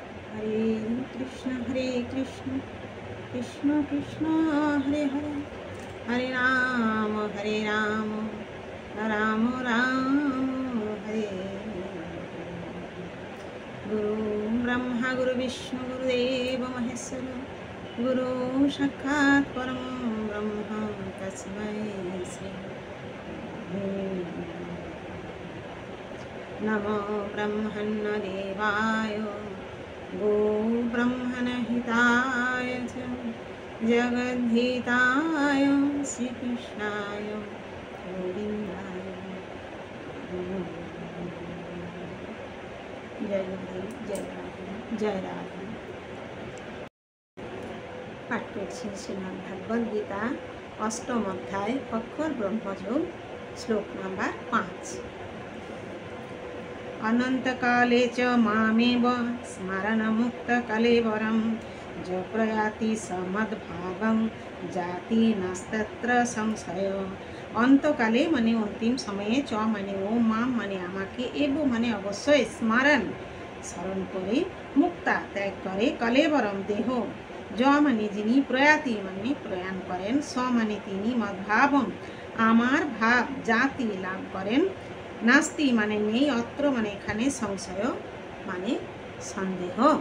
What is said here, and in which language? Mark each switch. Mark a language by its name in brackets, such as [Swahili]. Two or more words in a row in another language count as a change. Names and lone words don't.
[Sanskrit] हरे कृष्ण कृष्ण कृष्ण हरे हरे, हरे राम राम राम हरे हरे। गुरु ब्रह्मा गुरु विष्णु गुरुदेव महेश्वर, गुरु साक्षात् परम ब्रह्म तस्मै श्री नमो ब्रह्मण्य देवाय गो ब्रह्मण हिताय च जगद्धिताय श्रीकृष्णाय गोविन्दाय जय गुरुदेव, जय राधे, जय राधे। [Bangla] पाठ करছি শ্রীমদ্ ভাগবত গীতা অষ্টম অধ্যায় অক্ষর ব্রহ্মযোগ, শ্লোক নাম্বার 5। [Sanskrit] अनन्तकाले च मामेव स्मरणमुक्तकलेवरं ज प्रयाति समद्भागं जाति नास्तत्र संशय। [Bangla] অন্তকালে মানে অন্তিম সময়ে, চ মানে ও, মাম মানে আমাকে, এব মানে অবশ্যই, স্মরণ করে, মুক্তা ত্যাগ করে, কলেবরম দেহ, জ মানে যিনি, প্রয়াতি মানে প্রয়াণ করেন, স মানে তিনি, মদ্ভাবম আমার ভাব, জাতি লাভ করেন, নাস্তি মানে নেই, অত্র মানে এখানে, সংশয় মানে সন্দেহ।